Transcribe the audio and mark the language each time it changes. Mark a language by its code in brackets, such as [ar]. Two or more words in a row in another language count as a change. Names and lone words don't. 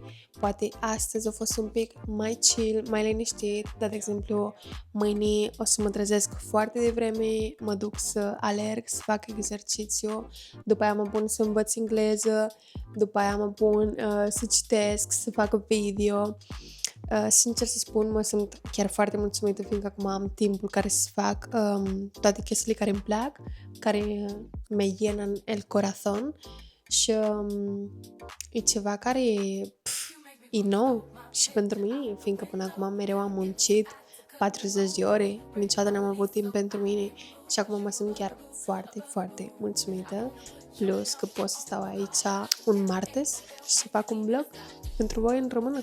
[ro] Poate astăzi a fost un pic mai chill, mai liniștit, dar, de exemplu, mâine o să mă trezesc foarte devreme, mă duc să alerg, să fac exercițiu, după aia mă pun să învăț engleză, după aia mă pun să citesc, să fac video. Sincer să spun, mă sunt chiar foarte mulțumită, fiindcă acum am timpul care să fac toate chestiile care îmi plac, care [es] me llenan el corazón [ro] și e ceva care e nou și pentru mine, fiindcă până acum mereu am muncit 40 de ore, niciodată n-am avut timp pentru mine și acum mă simt chiar foarte, foarte mulțumită. Plus că pot să stau aici un martes și să fac un vlog pentru voi în română.